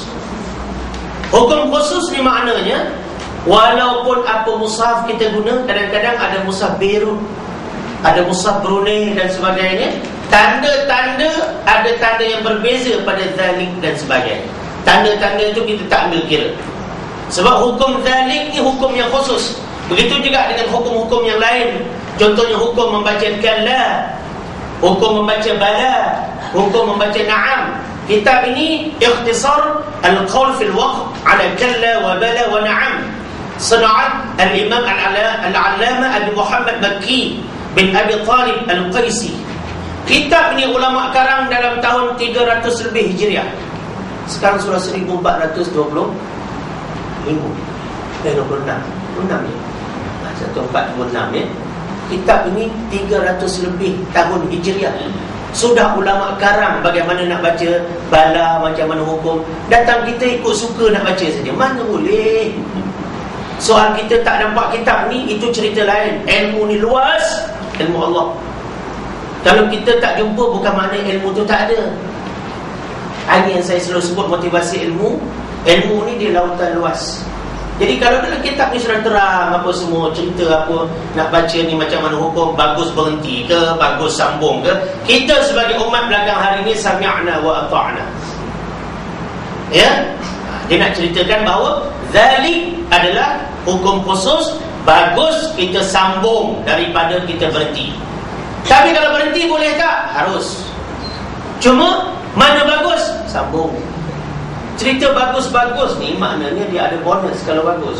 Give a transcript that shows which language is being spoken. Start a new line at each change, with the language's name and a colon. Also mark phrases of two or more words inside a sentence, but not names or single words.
Malay: Hukum khusus ni maknanya, walaupun apa mushaf kita guna, kadang-kadang ada mushaf Beirut, ada mushaf Brunei dan sebagainya, tanda-tanda, ada tanda yang berbeza pada zalik dan sebagainya. Tanda-tanda itu kita tak ambil kira. Sebab hukum zalik ni hukum yang khusus. Begitu juga dengan hukum-hukum yang lain. Contohnya hukum membaca kalla, hukum membaca bala, hukum membaca na'am. Kitab ini
Arabic: اختصار القول في الوقف على كلا وبلى ونعم. صنعة الإمام العلامة أبي محمد مكي بن أبي طالب القيسي.
Malay: Kitab ini ulama karang dalam tahun 300 lebih Hijriah. Sekarang sudah 1425. 26 ya. 1426 ya. Kitab ini 300 lebih tahun Hijriah. Sudah ulama karang bagaimana nak baca bala, macam mana hukum. Datang kita ikut suka nak baca saja. Mana boleh. Soal kita tak nampak kitab ni, itu cerita lain. Ilmu ni luas, ilmu Allah. Kalau kita tak jumpa, bukan makna ilmu tu tak ada. Ini yang saya selalu sebut motivasi ilmu. Ilmu ni dia lautan luas. Jadi kalau dalam kitab ni sudah terang apa semua, cerita apa, nak baca ni macam mana hukum, bagus berhenti ke, bagus sambung ke, kita sebagai umat belakang hari ni
Arabic: سمعنا وأطعنا.
Malay: Ya? Dia nak ceritakan bahawa zalik adalah hukum khusus, bagus kita sambung daripada kita berhenti. Tapi kalau berhenti boleh tak? Harus. Cuma mana bagus? Sambung. Cerita bagus-bagus ni maknanya dia ada bonus kalau bagus.